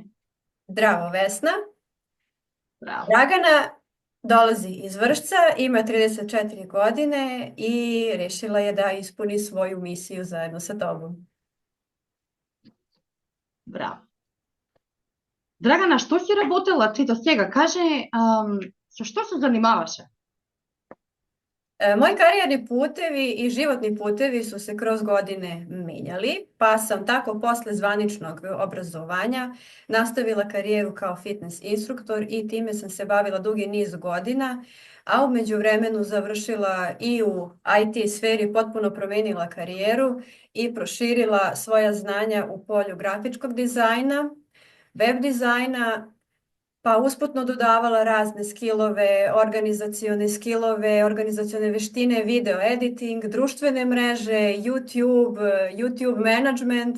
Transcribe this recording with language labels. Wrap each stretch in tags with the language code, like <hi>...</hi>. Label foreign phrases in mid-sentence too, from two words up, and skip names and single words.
<sr>Zdravo, Vesna. Bravo. Dragana dolazi iz Vršca, ima 34 godine i rešila je da ispuni svoju misiju zajedno sa tobom.</sr> <mk>Браво. Dragana, што си работила ти до сега? Кажи, са што се занимаваше?</mk> <sr>Moji karijerni putevi i životni putevi su se kroz godine menjali, pa sam tako posle zvaničnog obrazovanja nastavila karijeru kao fitness instruktor i time sam se bavila dugi niz godina, a u međuvremenu završila i u IT sferi, potpuno promenila karijeru i proširila svoja znanja u polju grafičkog dizajna, web dizajna, pa usputno dodavala razne skillove, organizacione veštine,</sr> <en>video editing,</en> <sr>društvene mreže, YouTube management.</sr>